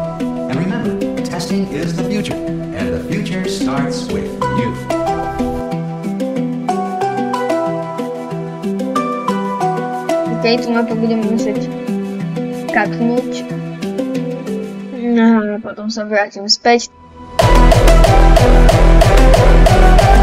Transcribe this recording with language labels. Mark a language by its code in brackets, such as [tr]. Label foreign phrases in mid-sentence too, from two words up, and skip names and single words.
[en] And remember, testing is the future, and the future starts with you. [sk] Okej, tu mapę budeme musieť skaknúť. No a potom sa vrátim späť.